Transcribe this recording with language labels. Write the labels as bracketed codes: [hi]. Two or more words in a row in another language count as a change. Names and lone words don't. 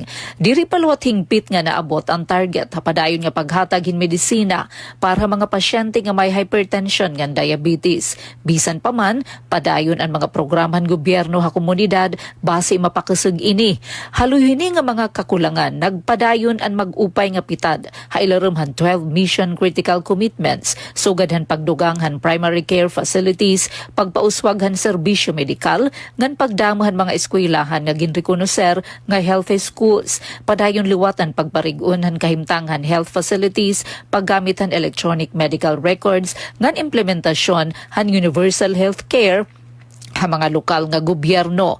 [war] Diri paluwat hingpit nga naabot ang target padayon nga paghatag hin medisina para mga pasyente nga may hypertension nga diabetes. Bisan pa man padayon ang mga programan gobyerno ha komunidad base mapakasug ini. Haluyini nga mga kakulangan nagpadayon ang mag-upay nga pitad hailarum han [en] 12 mission critical commitments [war] sugad han pagdugang han [en] primary care facilities [war] pagpauswag han serbisyo medikal ngan pagdamuhan mga eskwelahan nga ginrekonoser nga [en] healthy schools [war] padayon liwatan pagparig-on han kahimtangan [en] health facilities [war] paggamit han [en] electronic medical records [war] ngan implementasyon han [en] universal health care [war] ha mga lokal nga gobyerno.